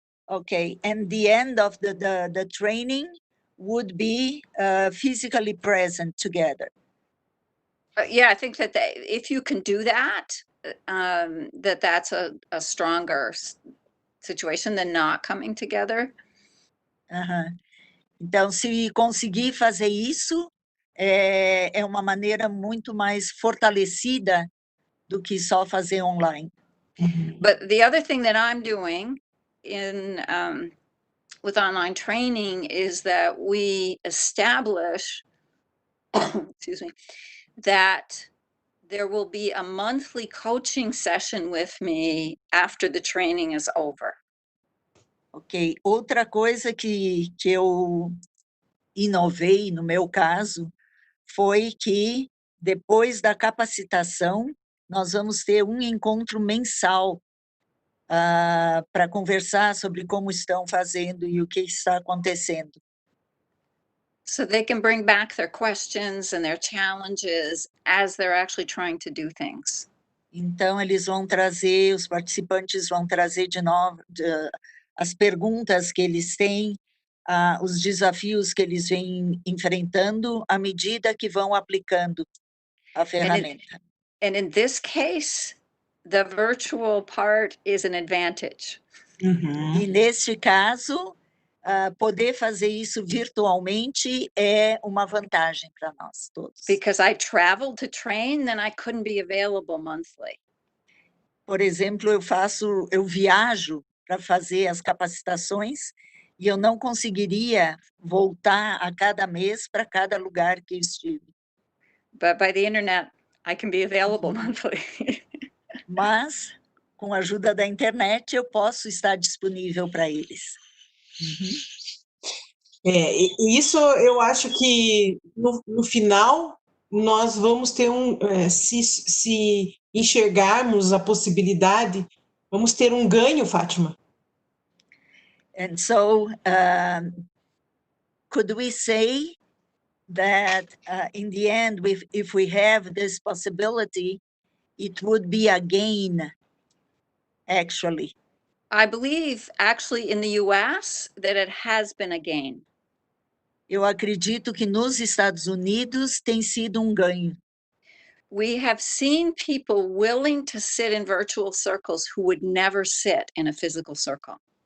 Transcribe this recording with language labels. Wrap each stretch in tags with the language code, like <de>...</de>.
<en>Okay, and the end of the training would be physically present together. Yeah, I think that if you can do that, that's a stronger situation than not coming together.</en> <pt>Então, se conseguir fazer isso, é uma maneira muito mais fortalecida do que só fazer online.</pt> <en>But the other thing that I'm doing with online training is that we establish, excuse me, that there will be a monthly coaching session with me after the training is over.</en> <pt>Ok, outra coisa que eu inovei no meu caso foi que depois da capacitação nós vamos ter um encontro mensal para conversar sobre como estão fazendo e o que está acontecendo.</pt> <en>So they can bring back their questions and their challenges as they're actually trying to do things.</en> <pt>Então, os participantes vão trazer de novo as perguntas que eles têm, os desafios que eles vêm enfrentando à medida que vão aplicando a ferramenta.</pt> <en>And in this case, the virtual part is an advantage.</en> <pt>E neste caso, poder fazer isso virtualmente é uma vantagem para nós todos.</pt> <en>Because I traveled to train, then I couldn't be available monthly.</en> <pt>Por exemplo, eu viajo para fazer as capacitações e eu não conseguiria voltar a cada mês para cada lugar que eu estive.</pt> <en>But by the internet, I can be available monthly.</en> <pt>Mas, com a ajuda da internet, eu posso estar disponível para eles. Isso eu acho que no final nós vamos ter se enxergarmos a possibilidade, vamos ter um ganho, Fátima.</pt> <en>And so, could we say that in the end, if we have this possibility, it would be a gain, actually? I believe, actually, in the US, that it has been a gain.</en> <pt>Eu acredito que nos Estados Unidos tem sido um ganho.</pt> <en>We have seen people willing to sit in virtual circles who would never sit in a physical circle.</en>